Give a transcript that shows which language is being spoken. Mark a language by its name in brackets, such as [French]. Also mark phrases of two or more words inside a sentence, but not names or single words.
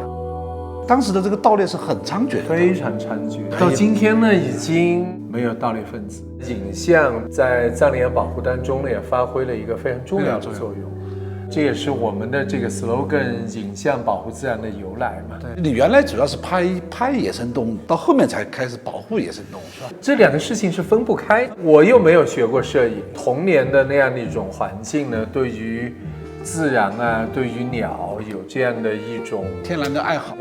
[Chinese] 當時的這個盜獵是很猖獗的，非常猖獗。到今天呢，已經沒有盜獵分子。影像在藏羚羊保護當中呢，也發揮了一個非常重要的作用。這也是我們的這個 slogan“ 影像保護自然”的由来嘛。對，你原來主要是拍野生動物，到後面才開始保護野生動物，是吧？這兩個事情是分不開。我又沒有學過攝影，童年的那樣的一種環境呢，對於自然啊，對於鳥有這樣的一種天然的愛好。